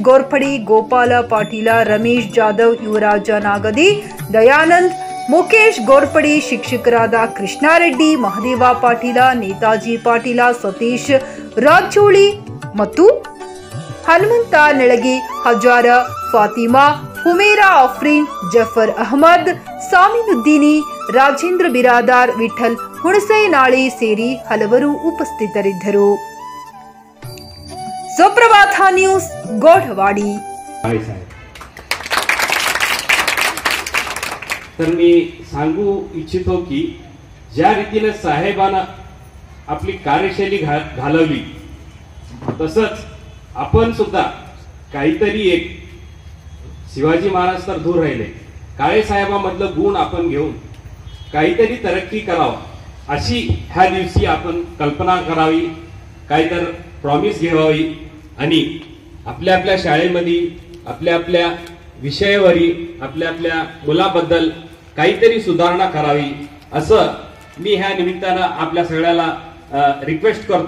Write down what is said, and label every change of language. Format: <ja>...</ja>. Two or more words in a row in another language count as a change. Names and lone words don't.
<kn>ಗೋರ್ಪಡಿ, ಗೋಪಾಲ ಪಾಟೀಲ, ರಮೇಶ್ ಜಾಧವ್, ಯುವರಾಜ ನಾಗದಿ, ದಯಾನಂದ್, ಮುಖೇಶ್ ಗೋರ್ಪಡಿ, ಶಿಕ್ಷಕರಾದ ಕೃಷ್ಣಾರೆಡ್ಡಿ, ಮಹದೇವ ಪಾಟೀಲ, ನೇತಾಜಿ ಪಾಟೀಲ, ಸತೀಶ್ ರಾಜೋಳಿ ಮತ್ತು ಹನುಮಂತ ನೆಳಗಿ, ಹಜಾರ, ಫಾತಿಮಾ, ಹುಮೇರಾ ಅಫ್ರೀನ್, ಜಫರ್ ಅಹಮದ್, ಸಾಮಿನುದ್ದೀನಿ, ರಾಜೇಂದ್ರ ಬಿರಾದಾರ್, ವಿಠಲ್ ಹುಣಸೇನಾಳಿ ಸೇರಿ ಹಲವರು ಉಪಸ್ಥಿತರಿದ್ದರು. ಸುಪ್ರಭಾತ ನ್ಯೂಸ್, ಗೋಡवाडी.</kn> <mr>तर मी सांगू इच्छितो की ज्या रीतीने साहेबांना आपली कार्यशैली घालवली तसंच आपण सुद्धा काहीतरी एक शिवाजी महाराज तर दूर राहिले, काळे साहेबांमधलं गुण आपण घेऊन काहीतरी तरक्की करावं अशी ह्या दिवशी आपण कल्पना करावी, काहीतर प्रॉमिस घ्यावी आणि आपल्या आपल्या शाळेमध्ये आपल्या आपल्या विषयावरी आपल्या आपल्या मुलाबद्दल काहीतरी सुधारणा करावी असं मी ह्या निमित्तानं आपल्या सगळ्याला रिक्वेस्ट करतो.</mr>